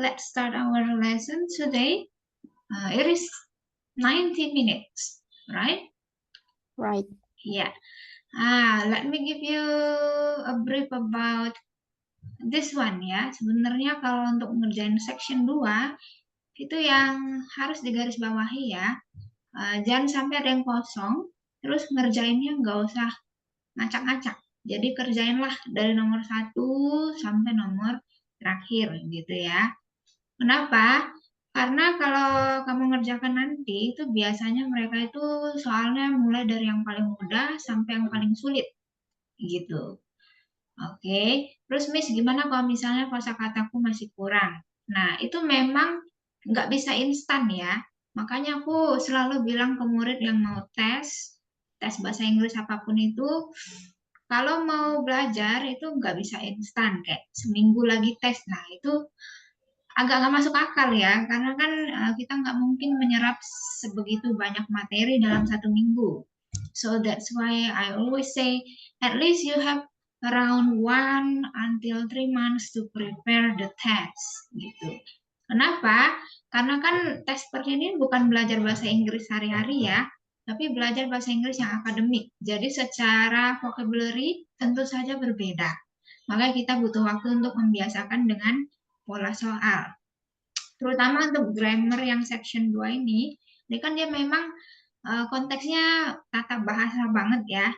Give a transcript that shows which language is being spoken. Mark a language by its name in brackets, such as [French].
[English] Let's start our lesson today. It is 90 minutes, right? Right. Yeah. Let me give you a brief about this one ya. [Indonesian] Sebenarnya kalau untuk ngerjain section 2, itu yang harus digarisbawahi ya. Jangan sampai ada yang kosong, terus ngerjainnya nggak usah ngacak-ngacak. Jadi kerjainlah dari nomor 1 sampai nomor terakhir gitu ya. Kenapa? Karena kalau kamu ngerjakan nanti, itu biasanya mereka itu soalnya mulai dari yang paling mudah sampai yang paling sulit, gitu. Oke, terus Miss gimana kalau misalnya kosakataku masih kurang? Nah, itu memang nggak bisa instan ya. Makanya aku selalu bilang ke murid yang mau tes bahasa Inggris apapun itu, kalau mau belajar itu nggak bisa instan, kayak seminggu lagi tes. Nah, itu agak nggak masuk akal ya, karena kan kita nggak mungkin menyerap sebegitu banyak materi dalam 1 minggu. [English] So that's why I always say at least you have around 1 until 3 months to prepare the test gitu. [Indonesian] Kenapa? Karena kan tes seperti ini bukan belajar bahasa Inggris sehari-hari ya, tapi belajar bahasa Inggris yang akademik. Jadi secara vocabulary tentu saja berbeda. Makanya kita butuh waktu untuk membiasakan dengan pola soal. Terutama untuk grammar yang section 2 ini kan dia memang konteksnya tata bahasa banget ya.